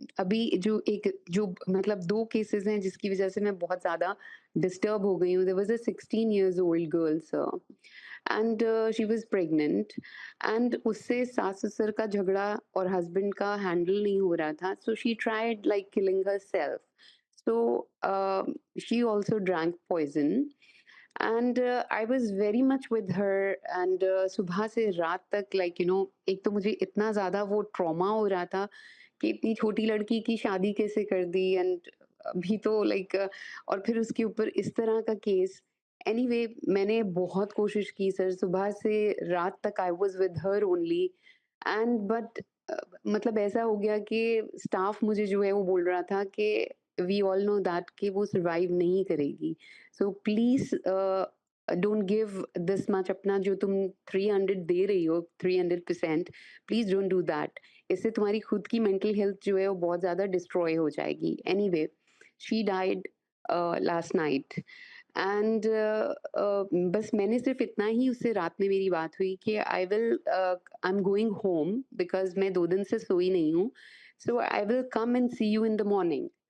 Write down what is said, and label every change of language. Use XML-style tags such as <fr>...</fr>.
<ur>ابھی جو مطلب 2 کیسز ہیں جس کی وجہ سے میں بہت زیادہ ڈسٹرب ہو گئی ہوں.</ur> <en>there was a 16 years old girl sir and she was pregnant and</en> <ur>اس سے ساس سسر کا جھگڑا اور ہسبینڈ کا ہینڈل نہیں ہو رہا تھا.</ur> <en>so she tried like killing herself. so she also drank poison and I was very much with her and</en> <ur>صبح سے رات تک like ایک تو مجھے اتنا زیادہ وہ ٹراما ہو رہا تھا کہ اتنی چھوٹی لڑکی کی شادی کیسے کر دی اینڈ ابھی تو لائک اور پھر اس کے اوپر اس طرح کا کیس. اینی وے میں نے بہت کوشش کی سر، صبح سے رات تک</ur> <en>I was with her only and but</en> <ur>مطلب ایسا ہو گیا کہ اسٹاف مجھے جو ہے وہ بول رہا تھا کہ</ur> <en>we all know that</en> <ur>کہ وہ سروائیو نہیں کرے گی.</ur> <en>so please don't give this much,</en> <ur>اپنا جو تم 300 دے رہی ہو 300%،</ur> <en>Please don't do that.</en> <ur>اس سے تمہاری خود کی مینٹل ہیلتھ جو ہے وہ بہت زیادہ ڈسٹروائے ہو جائے گی.</ur> <en>anyway she died last night and</en> <ur>بس میں نے صرف اتنا ہی اس سے رات میں میری بات ہوئی کہ</ur> <en>I am going home because</en> <ur>میں 2 دن سے سوئی نہیں ہوں.</ur> <en>So I will come and see you in the morning.</en>